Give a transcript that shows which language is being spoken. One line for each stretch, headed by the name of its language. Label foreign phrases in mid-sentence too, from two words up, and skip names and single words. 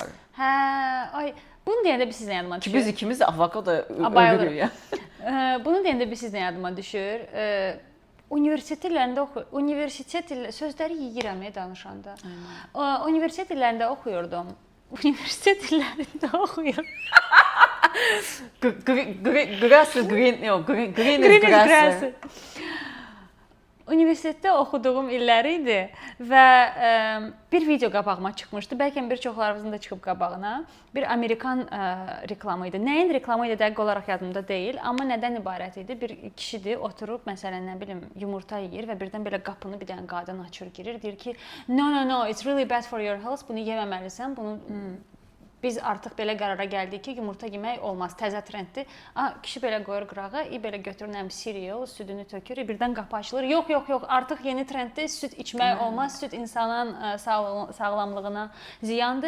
Azerbaijani: Hə, ay, bunu deyəndə bir sizin yadıma düşür. Ki biz ikimiz də avokado ölürük ya. Bunu deyəndə bir sizin yadıma düşür. Universitet sözləri yeyirəm danışanda. Universitet illərində oxuyurdum. Universitet illərində oxuyurdum.
English: Grass is green, yox, green is grass.
Azerbaijani: Universitetdə oxuduğum illər idi və bir video qabağıma çıxmışdı. Bəlkə bir çoxlarınızın da çıxıb qabağına. Bir Amerikan reklamı idi. Nəyin reklamı idi dəqiq olaraq yadımda deyil, amma nədən ibarət idi? Bir kişidir, oturub məsələn nə bilim yumurta yeyir və birdən belə qapını bir dənə qadın açır, girir, deyir ki,
English: no, it's really bad for your health.
Azerbaijani: Bunu yeməməlisən. Bunu biz artıq belə qərara gəldik ki, yumurta yemək olmaz, təzə trenddir. Kişi belə qoyur qırağa, belə götürür cereal, südünü tökür, birdən qapı açılır. Yox, artıq yeni trenddir, süd içmək olmaz, süd insanın sağlamlığına ziyandır.